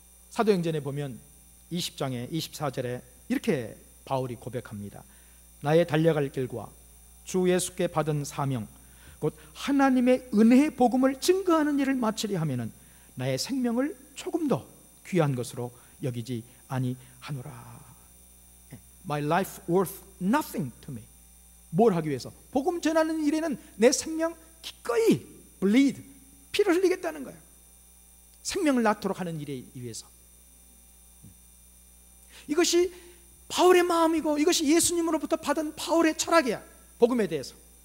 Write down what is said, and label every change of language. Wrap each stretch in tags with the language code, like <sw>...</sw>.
<ko>사도행전에 보면 20장에 24절에 이렇게 바울이 고백합니다. 나의 달려갈 길과 주 예수께 받은 사명 곧 하나님의 은혜의 복음을 증거하는 일을 마치려 하면은 나의 생명을 조금 더 귀한 것으로 여기지 아니하노라.</ko> <en>My life worth nothing to me.</en> <ko>뭘 하기 위해서? 복음 전하는 일에는 내 생명 기꺼이 bleed, 피를 흘리겠다는 거예요. 생명을 낳도록 하는 일에 위해서. 이것이 바울의 마음이고 이것이 예수님으로부터 받은 바울의 철학이야. 복음에 대해서.</ko>